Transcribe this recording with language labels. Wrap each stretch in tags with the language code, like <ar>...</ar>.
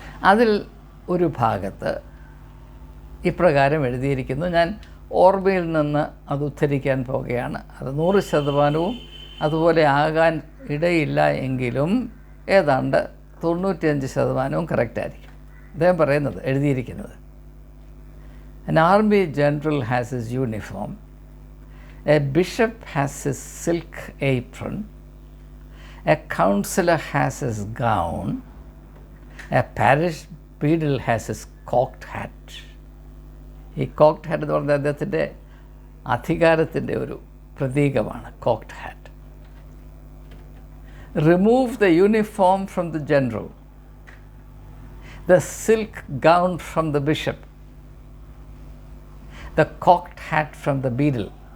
<ml>അതിൽ ഒരു ഭാഗത്ത് ഇപ്രകാരം എഴുതിയിരിക്കുന്നു. ഞാൻ ഓർമ്മയിൽ നിന്ന് അത് ഉദ്ധരിക്കാൻ പോകുകയാണ്. അത് 100% അതുപോലെ ആകാൻ ഇടയില്ല എങ്കിലും ഏതാണ്ട് 95% കറക്റ്റായിരിക്കും. അദ്ദേഹം പറയുന്നത്, എഴുതിയിരിക്കുന്നത്,</ml> <en>An army general has his uniform, a bishop has his silk apron, a councillor has his gown, a parish beadle has his cocked hat.</en> <ml>ഈ കോക്ഡ് ഹാറ്റ് എന്ന് പറഞ്ഞാൽ അദ്ദേഹത്തിൻ്റെ അധികാരത്തിൻ്റെ ഒരു പ്രതീകമാണ് കോക്ഡ് hat.</ml> <en>Remove the uniform from the general, the silk gown from the bishop, the cocked hat from the beadle.</en>